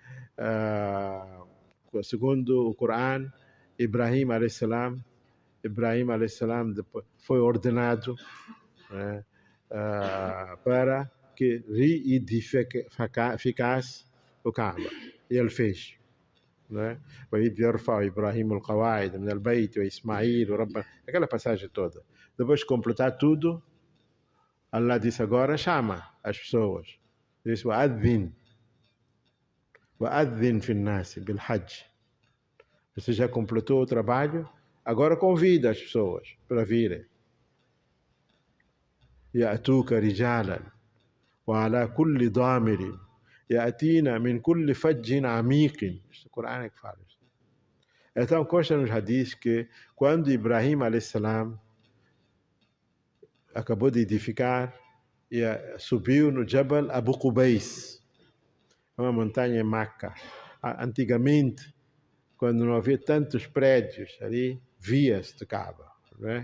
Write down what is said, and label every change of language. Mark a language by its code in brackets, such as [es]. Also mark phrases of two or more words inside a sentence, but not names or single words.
[pt] Segundo o Corão, Ibrahim a.s. foi ordenado, né, para que reedificasse o Kaaba. E ele fez. [ar] وإذ يرفع إبراهيم القواعد من البيت وإسماعيل وربنا, [pt] aquela passagem toda. Depois de completar tudo, Allah disse agora, chama as pessoas. Diz, [ar] وأذن في الناس بالحج. [pt] Você já completou o trabalho, agora convida as pessoas para virem. [ar] يأتوك رجالا وعلى كل ضامر يأتينا من كل فج عميق. [pt] O Corão é que fala isso. Então, consta nos hadiths que quando Ibrahim a.s. acabou de edificar, subiu no Jabal Abu Qubais, uma montanha em Meca. Antigamente, quando não havia tantos prédios ali, via-se de Kaaba, não é?